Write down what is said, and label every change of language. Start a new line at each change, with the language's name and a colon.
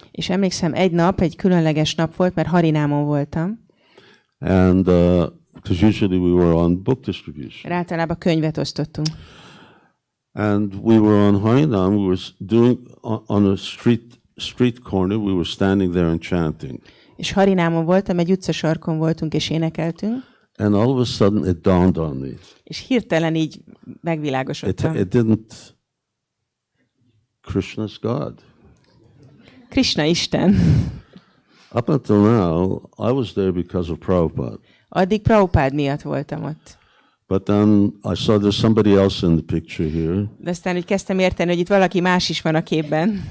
Hungarian: És emlékszem, egy nap, egy különleges nap volt, mert Harinámon voltam.
English: And because usually we were on book distribution.
Hungarian: Általában könyvet osztottunk.
English: And we were on Harinam, we were doing on a street corner, we were standing there and chanting.
Hungarian: És Harinámon voltam, egy utcasarkon voltunk és énekeltünk.
English: And all of a sudden it dawned on me.
Hungarian: És hirtelen így megvilágosodtam.
English: It didn't. Krishna's God.
Hungarian: Krishna Isten.
English: Up until now, I was there because of Prabhupada.
Hungarian: Addig Prabhupád miatt voltam ott.
English: But then I saw there's somebody else in the picture here.
Hungarian: De aztán úgy kezdtem érteni, hogy itt valaki más is van a képben.